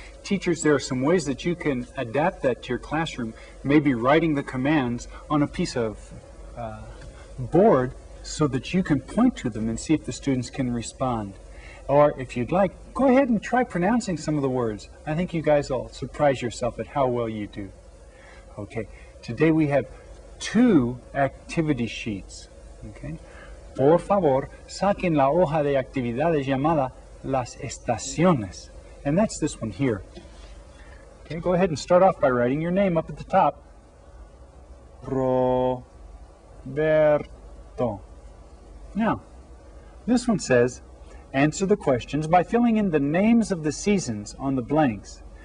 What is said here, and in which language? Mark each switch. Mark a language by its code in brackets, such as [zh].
[en] Teachers, there are some ways that you can adapt that to your classroom, maybe writing the commands on a piece of board so that you can point to them and see if the students can respond. Or if you'd like, go ahead and try pronouncing some of the words. I think you guys will surprise yourself at how well you do. Okay, today we have 2 activity sheets. [es] Okay, por favor, saquen la hoja de actividades llamada las estaciones. [en] And that's this one here. Okay, go ahead and start off by writing your name up at the top. Roberto. Now, this one says, answer the questions by filling in the names of the seasons on the blanks.